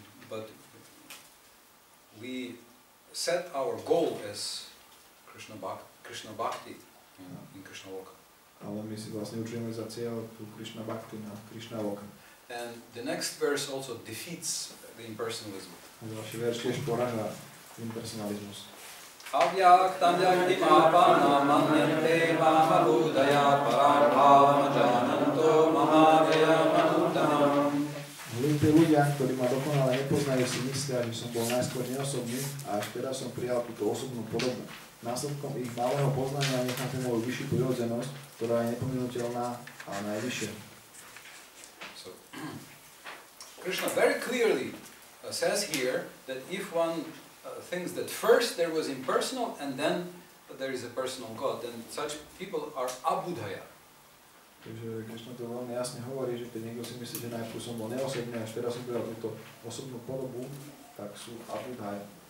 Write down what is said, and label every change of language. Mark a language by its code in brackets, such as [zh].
[en] But we set our goal as Krishna Bhakti in Krishna Loka. [sk] Ale my si vlastne určujeme za cieľ tú Krišna Bhakti na Krišna Loka. [en] And the next verse also defeats the impersonalism. [sk] Ďalší verš tiež poráža impersonalizmus. [sa] Avyaktam yaktimapana manyante mahabudaya parambhava jananto mahavaya manutanam. [sk] Hlúpi ľudia, ktorí ma dokonale nepoznajú, si myslia, že som bol najskôr neosobný a až teraz som prijal túto osobnú podobu. Následkom ich malého poznania necháte moju vyššiu prirodzenosť, ktorá je nepominuteľná a najvyššia. [en] So, Krishna very clearly says here that if one thinks that first there was impersonal and then there is a personal God, then such people are abudhaya. [sk] Takže Krišna to veľmi jasne hovorí, že keď niekto si myslí, že najprv som bol neosobný, až teraz som prijal túto osobnú podobu, tak sú abudhaya.